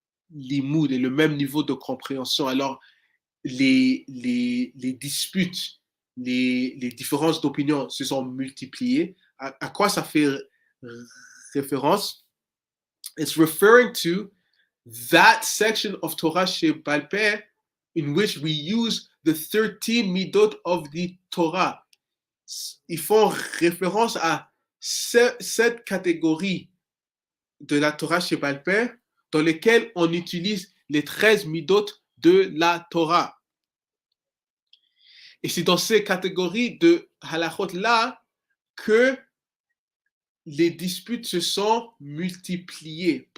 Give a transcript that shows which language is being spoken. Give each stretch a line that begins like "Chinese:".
French: limoud et le même niveau de compréhension, alors les disputes, les différences d'opinion se sont multipliées. À quoi ça fait référence?
English: It's referring to that section of Torah Shebal Peh in which we use the 13 midot of the Torah.
French: Ils font référence à cette catégorie de la Torah Shebal Peh dans lesquelles on utilise les 13 midot de la Torah. Et c'est dans ces catégories de halachot là que les disputes se sont multipliées.